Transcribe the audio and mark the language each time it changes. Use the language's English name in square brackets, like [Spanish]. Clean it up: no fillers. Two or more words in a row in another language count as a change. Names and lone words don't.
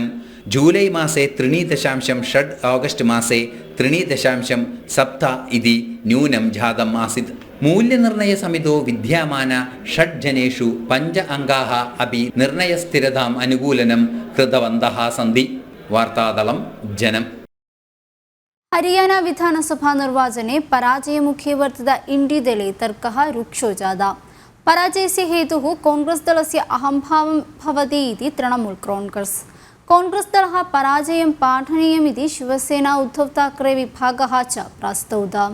[Sanskrit] ജൂലൈ മാസേ 3.6, ഓഗസ്റ്റ് മാസേ 3.7 ഇതി ന്യൂനം ജാതം ആസിത്. മൂല്യനിർണ്ണയ സമിതോ വിദ്യമാന 6 ജനേഷു 5 അംഗാः അപി നിർണ്ണയസ്ഥിരതാം അനുകൂലനം കൃതവന്തः സന്തി. വാർത്താദളം ജനം. हरियाणा विधानसभा निर्वाचने पराजयमुखे वर्तित इंडी दले तर्कः रुक्षो जाता. पराजयस्य हेतुः कांग्रेस दलस्य अहंभावं भवति इति तृणमूल कांग्रेस. कांग्रेस दलः पराजयं पाठनीयमिति शिवसेना उद्धव ठाकरे विभागः च प्रास्तौत.